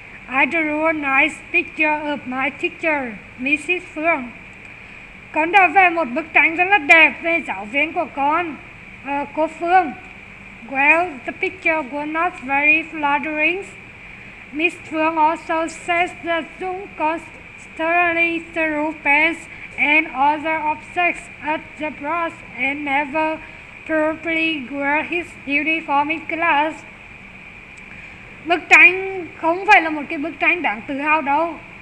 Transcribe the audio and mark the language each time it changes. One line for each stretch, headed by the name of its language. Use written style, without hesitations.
English: I drew a nice picture of my teacher, Mrs. Phương.
Vietnamese: Con đã vẽ một bức tranh rất là đẹp về giáo viên của con, cô Phương.
English: Well, the picture was not very flattering. Miss Phương also says that Dung constantly threw pens and other objects at the brush and never properly wore his uniform in class.
Vietnamese: Bức tranh không phải là một cái bức tranh đáng tự hào đâu.